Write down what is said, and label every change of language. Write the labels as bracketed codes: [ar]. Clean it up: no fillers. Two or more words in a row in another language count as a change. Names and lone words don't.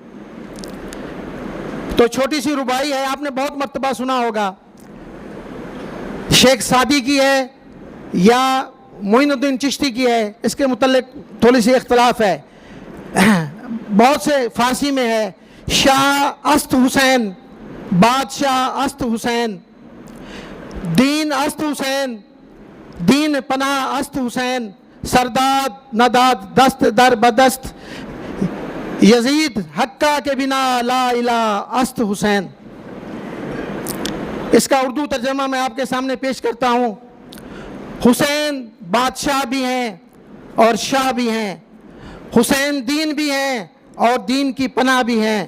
[ur] تو چھوٹی سی ربائی ہے، آپ نے بہت مرتبہ سنا ہوگا، شیخ سعدی کی ہے یا معین الدین چشتی کی ہے، اس کے متعلق تھوڑی سی اختلاف ہے، بہت سے فارسی میں ہے۔ [fa] شاہ است حسین، بادشاہ است حسین، دین است حسین، دین پناہ است حسین، سرداد نداد دست در بدست، یزید حقہ کے بنا لا الہ است حسین۔ [ur] اس کا اردو ترجمہ میں آپ کے سامنے پیش کرتا ہوں۔ حسین بادشاہ بھی ہیں اور شاہ بھی ہیں، حسین دین بھی ہیں اور دین کی پناہ بھی ہیں۔